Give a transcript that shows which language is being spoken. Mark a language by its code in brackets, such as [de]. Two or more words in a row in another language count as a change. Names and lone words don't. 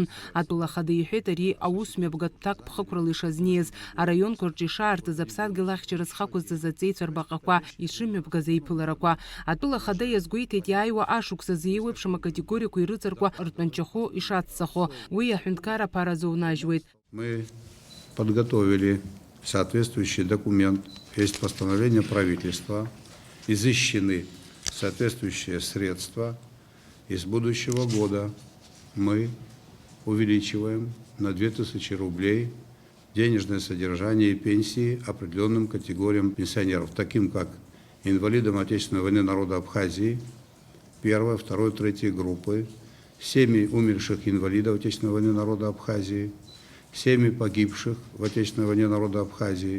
[ab] Атәыла ахада иҳәеит ари аус мҩаԥгатә ҭак ԥхықәрала ишазнеиз, араионқәа рҿы ишаартыз аԥсадгьыл ахьчара зхақәызҵаз аҵеицәа рбаҟақәа ишымҩаԥгаз еиԥыларақәа. Атәыла ахада иазгәеиҭеит иааиуа ашықәсазы еиуеиԥшым акатегориақәа ирыҵаркуа ртәанчахәы ишацҵахо. Уи аҳәынҭқар аԥаразы унажьуеит. [ru] Мы подготовили соответствующий документ, есть постановление правительства, изыщены соответствующие средства. И с будущего года мы увеличиваем на 2000 рублей денежное содержание и пенсии определенным категориям пенсионеров, таким как инвалидам Отечественной войны народа Абхазии, 1, 2, 3 группы, семьи умерших инвалидов Отечественной войны народа Абхазии, семьи погибших в Отечественной войне народа Абхазии.